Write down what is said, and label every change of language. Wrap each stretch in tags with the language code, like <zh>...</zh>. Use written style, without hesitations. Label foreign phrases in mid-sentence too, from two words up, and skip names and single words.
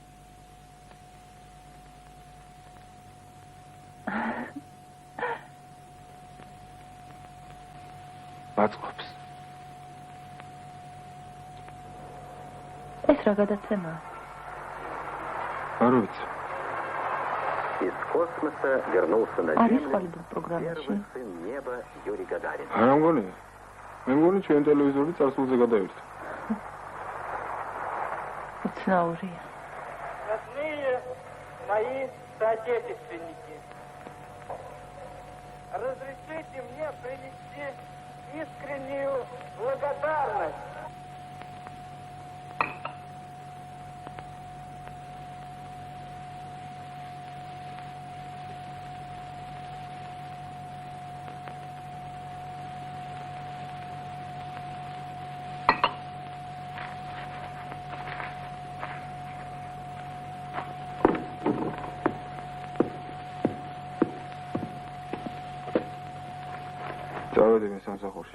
<ka>გაწყობს. ეს რა გადაცემაა? არ ვიცი.</ka> <ru>Из космоса вернулся на Землю первый сын неба Юрий Гагарин.</ru> <ka>არა მგონია. მე მგონი ჩვენ ტელევიზორი წარსულზე გადაერთო. უცნაურია.</ka> <ru>Родные мои соотечественники, разрешите мне принести искреннюю благодарность</ru> <ka>წავედი მე სამსახურში.</ka>